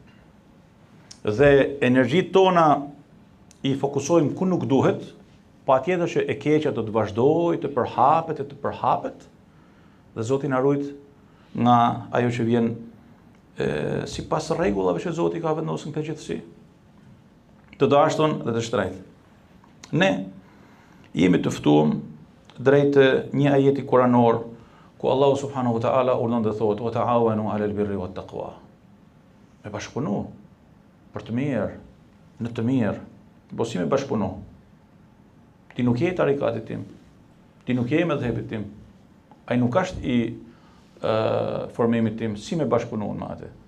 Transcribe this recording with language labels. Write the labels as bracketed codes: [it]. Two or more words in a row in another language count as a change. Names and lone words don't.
[sq] Dhe energjitë tona i fokusojmë ku nuk duhet, patjetër që e keqja do të vazhdojë të përhapet dhe Zoti na ruaj nga ajo që vjen sipas rregullave që Zoti ka vendosur në këtë gjithësi. Të dashur dhe të shtrejtë. Ne jemi të ftuar drejt një ajeti kuranor ku Allahu [ar] سبحانه وتعالى [sq] urdhon të thotë: [ar] "وتعاونوا على البر والتقوى." [sq] Me bashkëpunu për të mirë, në të mirë, po si me bashkëpunu? Ti nuk je tarikatit tim, ti nuk je me dhepit tim, ai nuk është i formimit tim, si me bashkëpunu me atë?